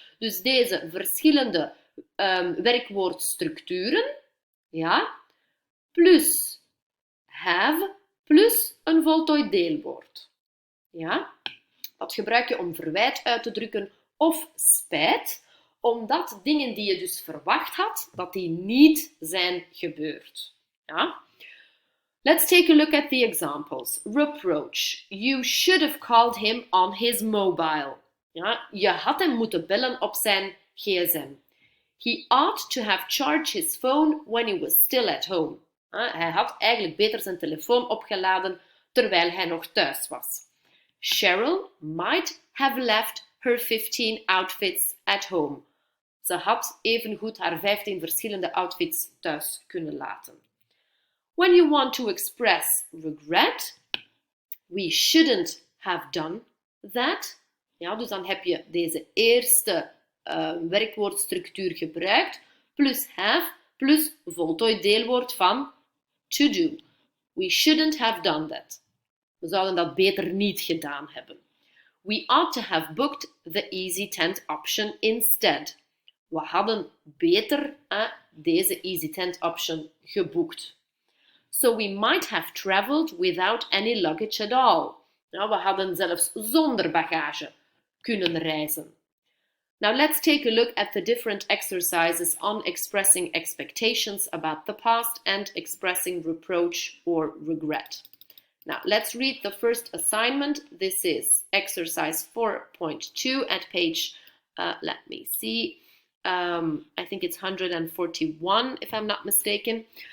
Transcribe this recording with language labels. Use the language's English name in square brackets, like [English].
[Dutch] Dus deze verschillende werkwoordstructuren, ja, plus have, plus een voltooid deelwoord. Ja, dat gebruik je om verwijt uit te drukken of spijt, omdat dingen die je dus verwacht had, dat die niet zijn gebeurd. Ja? [English] Let's take a look at the examples. Reproach. You should have called him on his mobile. [Dutch] Ja? Je had hem moeten bellen op zijn gsm. [English] He ought to have charged his phone when he was still at home. [Dutch] Ja? Hij had eigenlijk beter zijn telefoon opgeladen terwijl hij nog thuis was. [English] Cheryl might have left her 15 outfits at home. [Dutch] Ze had evengoed haar 15 verschillende outfits thuis kunnen laten. [English] When you want to express regret, we shouldn't have done that. [Dutch] Ja, dus dan heb je deze eerste werkwoordstructuur gebruikt, plus have, plus voltooid deelwoord van to do. [English] We shouldn't have done that. [Dutch] We zouden dat beter niet gedaan hebben. [English] We ought to have booked the easy tent option instead. [Dutch] We hadden beter deze [English] easy tent option [Dutch] geboekt. [English] So we might have traveled without any luggage at all. [Dutch] Nou, we hadden zelfs zonder bagage kunnen reizen. [English] Now let's take a look at the different exercises on expressing expectations about the past and expressing reproach or regret. Now, let's read the first assignment. This is exercise 4.2 at page, let me see, I think it's 141, if I'm not mistaken.